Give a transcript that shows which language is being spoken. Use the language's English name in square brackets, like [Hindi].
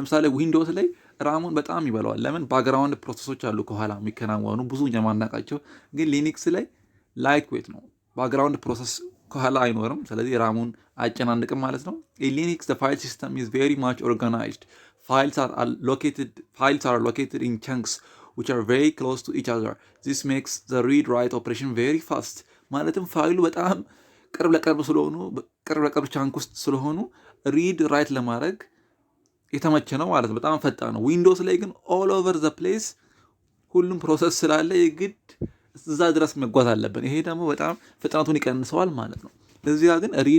[Amharic] ለምሳሌ ዊንዶውስ ላይ ራሙን በጣም ይበላዋል። ለምን? ባክግራውንድ ፕሮሰሶች አሉ ከኋላ የሚከናወኑ ብዙ የማናውቃቸው። ግን ሊኒክስ ላይ ላይት ዌት ነው፣ ባክግራውንድ ፕሮሰስ ከኋላ አይኖርም። ስለዚህ ራሙን አጨናንቅም ማለት ነው። [English] ሊኒክስ ፋይል ሲስተም ኢዝ ቬሪ ማች ኦርጋናይዝድ። ፋይልስ አር ሎኬትድ ኢን ቻንክስ which are very close to each other. This makes the read write operation very fast. [Amharic] ማለትም ፋይሉ በጣም ቅርብ ለቅርብ ቻንክ ውስጥ ስለሆኑ ሪድ ራይት ለማድረግ የተመቸ ነው ማለት ነው። በጣም ፈጣን ነው። ዊንዶውስ ላይ ግን [English] ኦል ኦቨር ዘ ፕሌስ [Amharic] ሁሉም ፕሮሰስ ስላለ የግድ እዛ ድረስ መጓዝ አለብን። ይሄ ደግሞ በጣም ፍጥነቱን ይቀንሰዋል ማለት ነው። እዚያ ግን